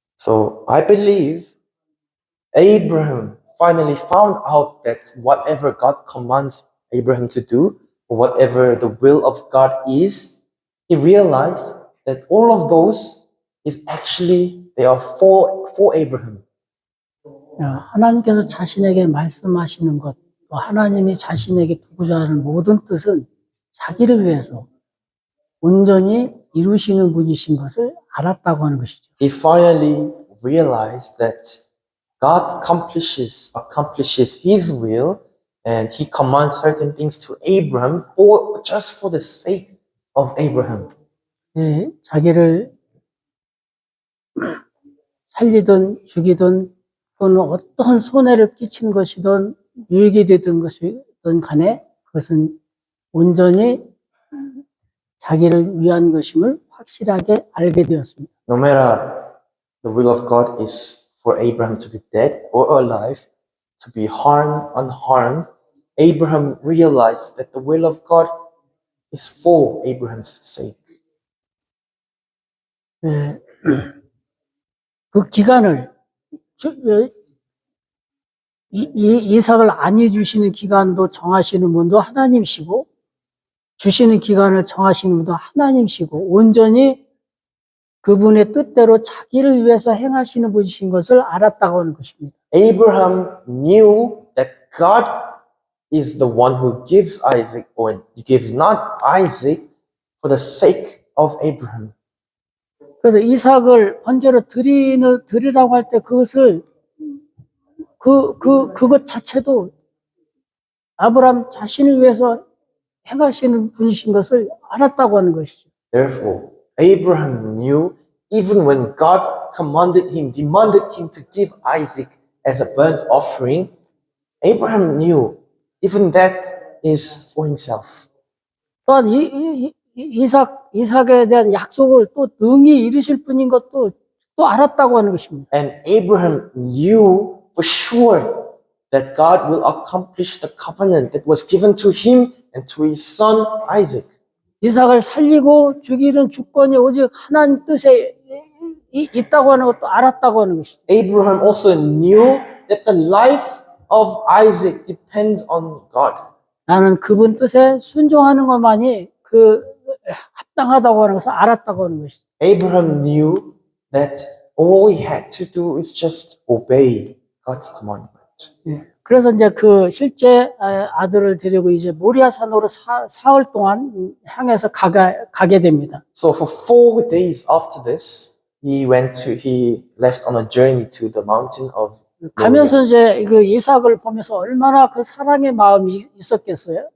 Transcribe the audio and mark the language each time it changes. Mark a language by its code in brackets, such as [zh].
[en] so I believe Abraham finally found out that whatever God commands Abraham to do, or whatever the will of God is, he realized that all of those is actually, they are for Abraham. [ko] 하나님께서 자신에게 말씀하시는 것, 또 하나님이 자신에게 두고자 하는 모든 뜻은 자기를 위해서 온전히 이루시는 분이신 것을 알았다고 하는 것이죠. [en] He finally realized that God accomplishes His will, and He commands certain things to Abraham just for the sake of Abraham. [ko] 자기를 살리든 죽이든 또는 어떤 손해를 끼친 것이든 유익이 되든 것이든 간에 그것은 온전히 자기를 위한 것임을 확실하게 알게 되었습니다. [en] No matter the will of God is for Abraham to be dead or alive, to be harmed, unharmed, Abraham realized that the will of God is for Abraham's sake. [ko] 그 기간을 이삭을 안위 주시는 기간도 정하시는 분도 하나님이시고, 주시는 기간을 정하시는 분도 하나님이시고, 온전히 그분의 뜻대로 자기를 위해서 행하시는 분이신 것을 알았다고 하는 것입니다. [en] Abraham knew that God is the one who gives Isaac, or he gives not Isaac for the sake of Abraham. [ko] 그래서 이삭을 번제로 드리라고 할 때 그것을 그것 자체도 아브라함 자신을 위해서 행하시는 분이신 것을 알았다고 하는 것이죠. [en] Therefore, Abraham knew even when God demanded him to give Isaac as a burnt offering, Abraham knew even that is for himself. [ko] 또한 이삭에 대한 약속을 또 능히 이루실 분인 것도 또 알았다고 하는 것입니다. [en] And Abraham knew for sure that God will accomplish the covenant that was given to him and to his son Isaac. [ko] 이삭을 살리고 죽이는 주권이 오직 하나님 뜻에 있다고 하는 것도 알았다고 하는 것이죠. [en] Abraham also knew that the life of Isaac depends on God. [ko] 나는 그분 뜻에 순종하는 것만이 합당하다고 하는 것을 알았다고 하는 것이죠. [en] Abraham knew that all he had to do is just obey God's commandment. [ko] 그래서 이제 그 실제 아들을 데리고 이제 모리아산으로 사흘 동안 향해서 가게 됩니다. [en] So for 4 days after this, he left on a journey to the mountain of [ko] 가면서 이제 그 이삭을 보면서 얼마나 그 사랑의 마음이 있었겠어요.